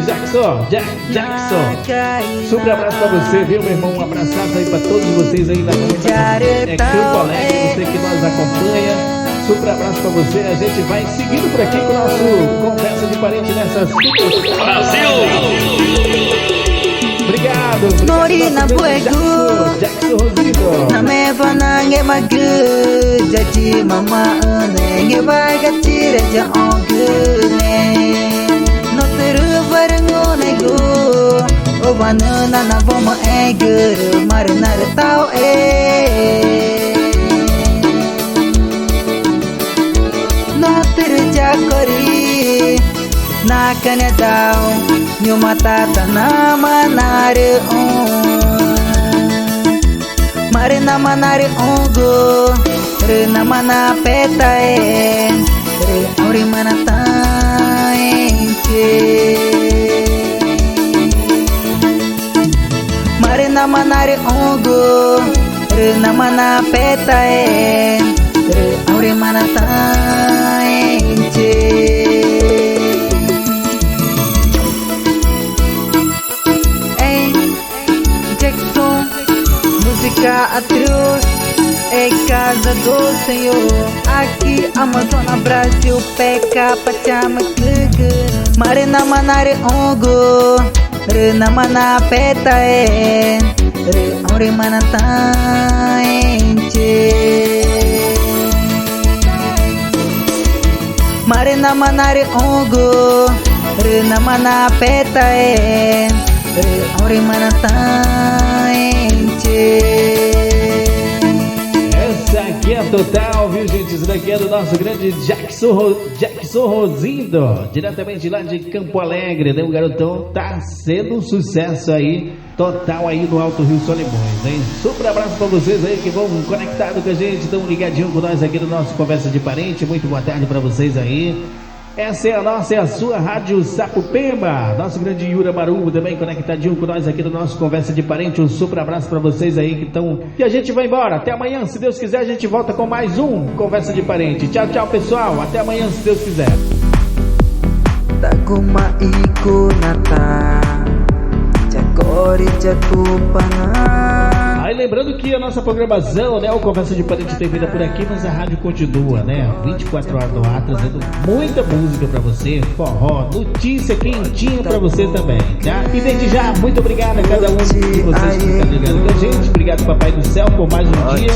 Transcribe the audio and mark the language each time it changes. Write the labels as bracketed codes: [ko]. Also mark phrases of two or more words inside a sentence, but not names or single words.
[pt] Jackson, super abraço para você, viu, meu irmão? Um abraçado aí para todos vocês aí na comunidade Campo Alegre, você que nos acompanha. Super abraço pra você, a gente vai seguindo por aqui com o nosso Conversa de Parente nessas... Brasil! Obrigado, Morina Buego Jackson Rosindo. Na meva nange magu Jadi mama nge baga tira ja ongune No teru barengo nego Obanana na boma eguru Marinar tau No teru jakori Na kanya dao Nyuma tata na manare Mare na manare ongo Re na mana petae Re auri mana taenche Mare na manare ongo Re na mana petae Re auri mana taenche Música atroz é casa do Senhor. Aqui Amazonas, Brasil, peca, pachama, clique. Marina manare ongo, rena mana peta re aure mana taenche. Marina manare ongo, rena mana peta re aure mana taenche. Essa aqui é total, viu, gente? Isso daqui é do nosso grande Jackson Rosindo, diretamente lá de Campo Alegre, né? O garotão tá sendo um sucesso aí, total aí no Alto Rio Solimões, hein? Super abraço pra vocês aí que vão conectados com a gente, estão ligadinhos com nós aqui no nosso Conversa de Parente. Muito boa tarde pra vocês aí. Essa é a nossa, é a sua Rádio Sapopema. Nosso grande Yura Marubo também conectadinho com nós aqui no nosso Conversa de Parente. Um super abraço pra vocês aí que estão... E a gente vai embora. Até amanhã, se Deus quiser, a gente volta com mais um Conversa de Parente. Tchau, tchau, pessoal. Até amanhã, se Deus quiser. Taguma iku nata Jagori jatupana Aí lembrando que a nossa programação, né, o Conversa de Parente termina por aqui, mas a rádio continua, né? 24 horas no ar, trazendo muita música pra você, forró, notícia quentinha pra você também, tá? E desde já, muito obrigado a cada um de vocês que estão ligando com a gente. Obrigado, Papai do Céu, por mais um dia.